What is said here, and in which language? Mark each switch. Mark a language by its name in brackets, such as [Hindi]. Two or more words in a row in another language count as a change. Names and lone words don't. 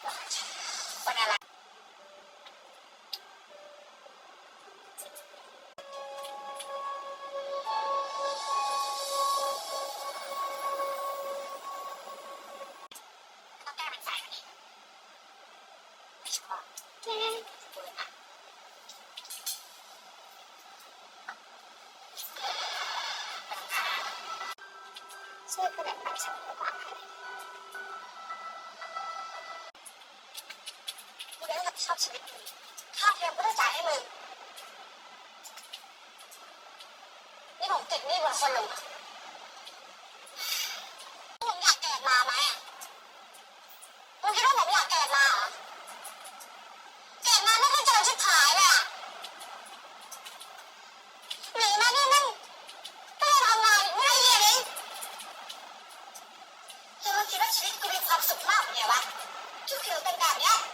[Cantonese] 我哋嚟。我加明晒嗰啲。驚。所以佢哋唔係情侶關係。 [Thai] กูได้รับผิดชอบชีวิตมึงค่าเทอมกูต้องจ่ายให้มึงนี่ผมติดหนี้บนคนลุง มึงอยากเกิดมาไหมอ่ะมึงคิดว่าผมอยากเกิดมาเหรอเกิดมาไม่เคยเจอชิบหายเลยอ่ะหนีมานี่นั่งไม่ได้ทำงานไม่ได้เรียนเองมึงคิดว่าชีวิตกูมีความสุขมากไงวะทุกคืนเป็นแบบเนี้ย